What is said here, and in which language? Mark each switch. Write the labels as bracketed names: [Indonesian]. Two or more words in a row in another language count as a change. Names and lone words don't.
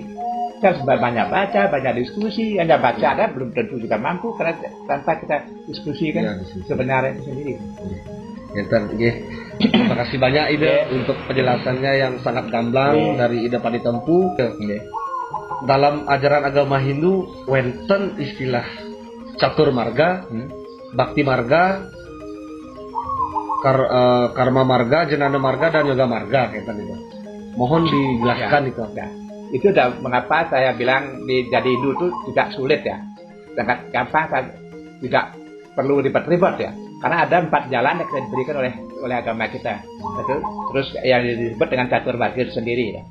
[Indonesian] Kita harus banyak baca, banyak diskusi. Hanya baca ada belum tentu juga mampu karena tanpa kita diskusi kan sebenarnya itu sendiri. Terima kasih banyak Ida untuk penjelasannya yang sangat gamblang dari Ida Padi Tempu. Dalam ajaran agama Hindu, wenten istilah catur marga, bakti marga, karma marga, jenana marga, dan yoga marga kayak tadi. Mohon dijelaskan itu. Itu mengapa saya bilang jadi Hindu itu tidak sulit ya, sangat gampang, tidak perlu ribet-ribet ya. Karena ada 4 jalan yang kita diberikan oleh agama kita. Terus yang disebut dengan catur marga itu sendiri ya.